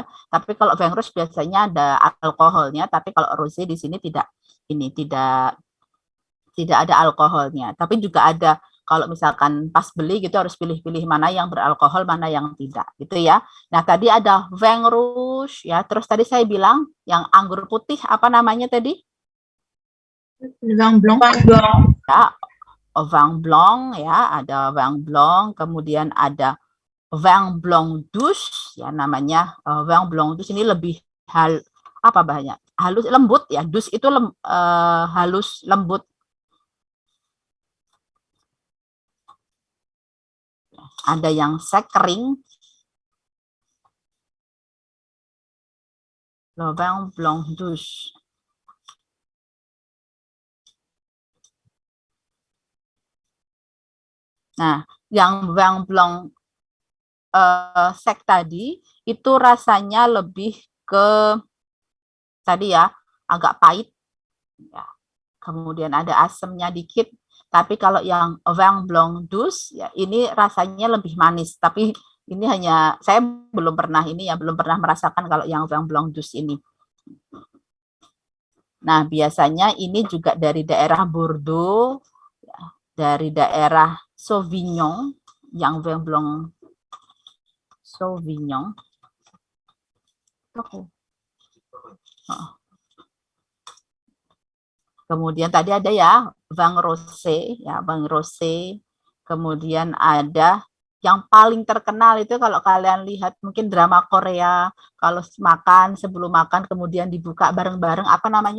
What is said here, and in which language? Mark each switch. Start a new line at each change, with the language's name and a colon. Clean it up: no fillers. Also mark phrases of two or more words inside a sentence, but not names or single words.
Indonesian: Tapi kalau
French: vin rouge
Indonesian: biasanya ada alkoholnya, tapi kalau rosé di sini tidak ada alkoholnya. Tapi juga ada, kalau misalkan pas beli gitu harus pilih-pilih mana yang beralkohol, mana yang tidak gitu ya. Nah, tadi ada
French: vin rouge
Indonesian: ya. Terus tadi saya bilang yang anggur putih apa namanya tadi?
French: Vin blanc.
Indonesian: Ya,
French: vin blanc
Indonesian: ya, ada
French: vin blanc,
Indonesian: kemudian ada
French: vin blanc douce
Indonesian: ya namanya.
French: Vin blanc douce
Indonesian: ini lebih halus lembut ya. Douce itu halus lembut. Ada yang sek kering.
French: Le vin blanc douce.
Indonesian: Nah, yang
French: vin blanc sek
Indonesian: tadi itu rasanya lebih ke tadi ya, agak pahit ya. Kemudian ada asamnya dikit. Tapi kalau yang
French: vin blanc douce
Indonesian: ya ini rasanya lebih manis. Tapi ini hanya saya belum pernah merasakan kalau yang
French: vin blanc douce
Indonesian: ini. Nah, biasanya ini juga dari daerah Bordeaux, ya, dari daerah Sauvignon, yang
French: vin blanc Sauvignon.
Indonesian: Kemudian tadi ada ya
French: vin rosé
Indonesian: ya,
French: vin rosé.
Indonesian: Kemudian ada yang paling terkenal itu kalau kalian lihat mungkin drama Korea, kalau sebelum makan kemudian dibuka bareng-bareng, apa namanya?